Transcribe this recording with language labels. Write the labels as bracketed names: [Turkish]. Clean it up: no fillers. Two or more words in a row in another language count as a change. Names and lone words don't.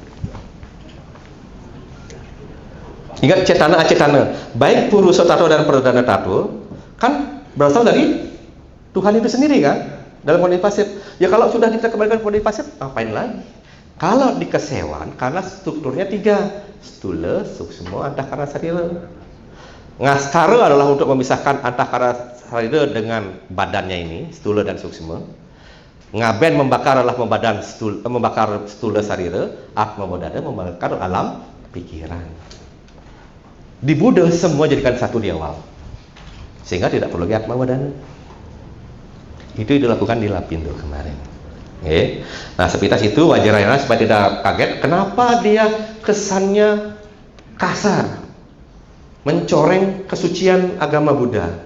[Indonesian] Ingat cetana acetana. Baik purusa tattva dan perdana tattva kan berasal dari Tuhan itu sendiri kan? Dalam kondisi pasif. Ya kalau sudah kita kembalikan ke kondisi pasif, ngapain lagi? Kalau di kesewan, karena strukturnya 3, stula, suksma, antakarana sarira. Ngaskara adalah untuk memisahkan antakarana sarira dengan badannya ini, stula dan suksma. Ngaben membakar adalah membakar stula sarira. Atma wadana membakar alam pikiran. Di Buddha semua jadikan satu di awal, sehingga tidak perlu lagi atma wadana. Itu dilakukan di Lapindo kemarin. Okay. Nah, sepintas itu wajar ya, supaya tidak kaget. Kenapa dia kesannya kasar, mencoreng kesucian agama Buddha?